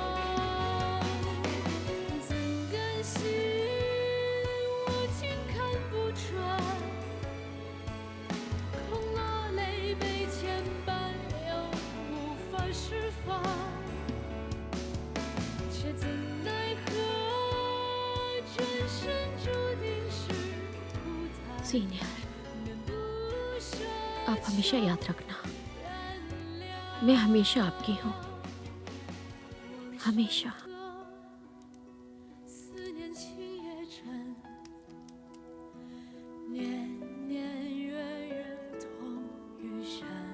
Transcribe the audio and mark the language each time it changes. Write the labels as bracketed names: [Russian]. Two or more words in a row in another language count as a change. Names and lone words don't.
[Chinese] 怎甘心我竟看不穿，空落泪被牵绊，又无法释放，却怎奈何转身注定是苦惨。 [Hindi] सीनियर, [Chinese] 面不舍 [Hindi] आप हमेशा याद रखना, मैं हमेशा आपकी हूँ, हमेशा। [Chinese] 思念情也真，年年月月同余生。